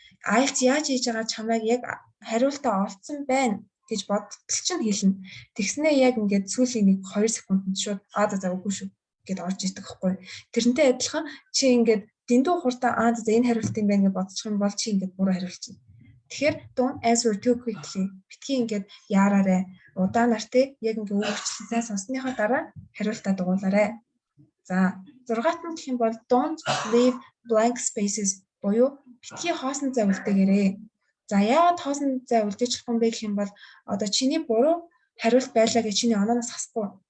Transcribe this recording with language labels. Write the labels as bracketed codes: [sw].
[mn] IELTS яаж хийж байгаа чамайг яг хариултаа олцсон байна гэж бодтол чинь хэлнэ. Тэгснээ яг ингээд сүүлийн 1-2 секундэд шууд за үгүй шүү гэд орж идэг хэвгүй. Тэрнтэй адилхан чи ингээд дэндүү хурдан за энэ хариулт юм байна гэж бодчих юм бол чи ингээд буруу хариулчихна. Тэгэхээр [en] don't answer too quickly. [mn] Битгий ингээд яараарай. Удаанаар те яг ингээд өгчлэн сайн сонссныхоо дараа хариултаа дугуулаарай. За 6-т нь гэх юм бол [en] don't leave blank spaces [mn] буюу битгий хоосон зай үлдээгээрэй. За яагаад хоосон зай үлдээж чадахгүй юм бэ гэх юм бол одоо чиний буруу хариулт байлаа гэж чиний онооноос хасахгүй.